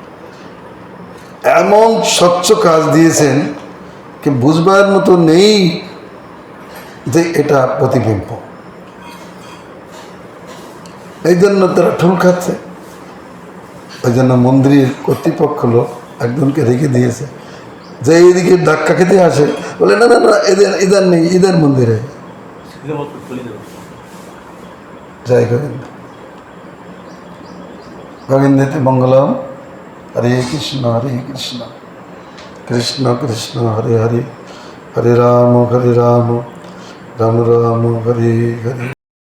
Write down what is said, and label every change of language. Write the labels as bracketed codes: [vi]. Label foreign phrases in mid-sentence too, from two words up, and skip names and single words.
[bn] এমন স্বচ্ছ কাজ দিয়েছেন কি বুঝবার মতো নেই যে এটা প্রতিবিম্ব। এই জন্য তারা ঠুল খাচ্ছে। ওই জন্য মন্দিরের কর্তৃপক্ষ লোক একজনকে রেখে দিয়েছে, যে এইদিকে ধাক্কা খেতে আসে, বলে না না না, এদের নেই, এদের মন্দিরে। [sa] जय गोविंद। गोविंदेति मंगलम। हरे कृष्ण कृष्ण कृष्ण हरे हरे, हरे राम राम राम हरे हरे।